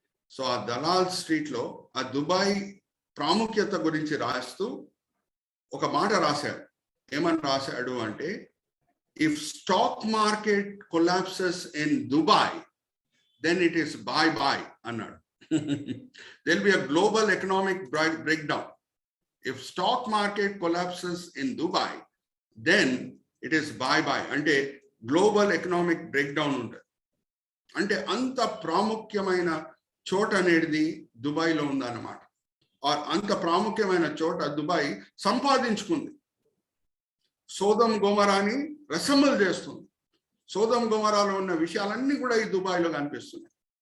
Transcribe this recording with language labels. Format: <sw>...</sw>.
<te>So ఆ Dalal street లో ఆ దుబాయ్ ప్రాముఖ్యత గురించి రాస్తూ ఒక మాట రాశాడు. ఏమని రాశాడు అంటే,</te> <en>If stock market collapses in Dubai then it is bye bye అన్నాడు. There will be a global economic break down. If stock market collapses in Dubai, then it is bye-bye.</en> <te>అంటే గ్లోబల్ ఎకనామిక్ బ్రేక్ డౌన్ ఉంటుంది. అంటే అంత ప్రాముఖ్యమైన చోట అనేది దుబాయ్లో ఉందన్నమాట. అంత ప్రాముఖ్యమైన చోట దుబాయ్ సంపాదించుకుంది. సోదం గోమరాని రెసెంబుల్ చేస్తుంది. సోదం గోమరాలో ఉన్న విషయాలన్నీ కూడా ఈ దుబాయ్లో కనిపిస్తున్నాయి.</te>